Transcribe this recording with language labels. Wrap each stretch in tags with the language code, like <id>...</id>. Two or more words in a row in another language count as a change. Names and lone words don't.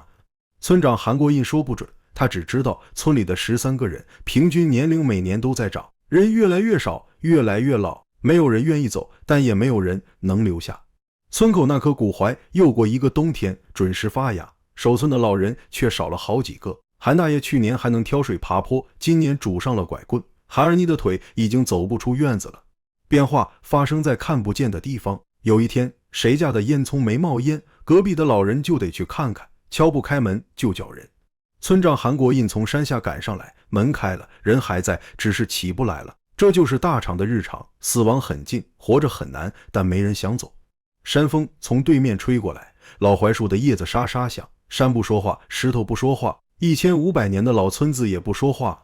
<zh>村長韓國印說不準，他只知道村裡的13個人，平均年齡每年都在漲，人越來越少，越來越老，沒有人願意走，但也沒有人能留下。村口那棵古槐又過一個冬天準時發芽，守村的老人卻少了好幾個。韓大爺去年還能挑水爬坡，今年拄上了拐棍，韓二妮的腿已經走不出院子了。變化發生在看不見的地方。有一天，誰家的煙囪沒冒煙，隔壁的老人就得去看看，敲不開門就叫人。村長韓國印從山下趕上來，門開了，人還在，只是起不來了。這就是大廠的日常，死亡很近，活着很難，但沒人想走。山風從對面吹過來，老槐樹的葉子沙沙響，山不說話，石頭不說話，1500年的老村子也不說話。</zh>